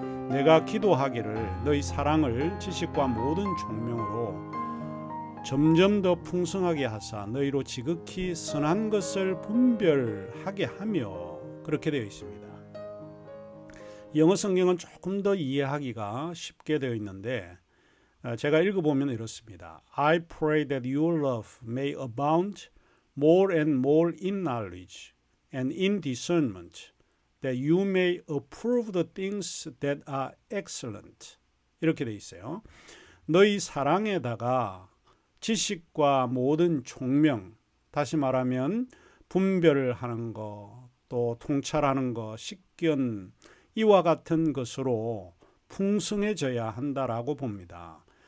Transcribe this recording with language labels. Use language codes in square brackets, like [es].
[ko] 내가 기도하기를 너희 사랑을 지식과 모든 총명으로 점점 더 풍성하게 하사 너희로 지극히 선한 것을 분별하게 하며, 그렇게 되어 있습니다. 영어 성경은 조금 더 이해하기가 쉽게 되어 있는데 제가 읽어보면 이렇습니다. [en] I pray that your love may abound more and more in knowledge and in discernment, that you may approve the things that are excellent. [ko] 이렇게 되어 있어요. 너희 사랑에다가 지식과 모든 총명, 다시 말하면 분별을 하는 것, 또 통찰하는 것, 식견, 이와 같은 것으로 풍성해져야 한다라고 봅니다.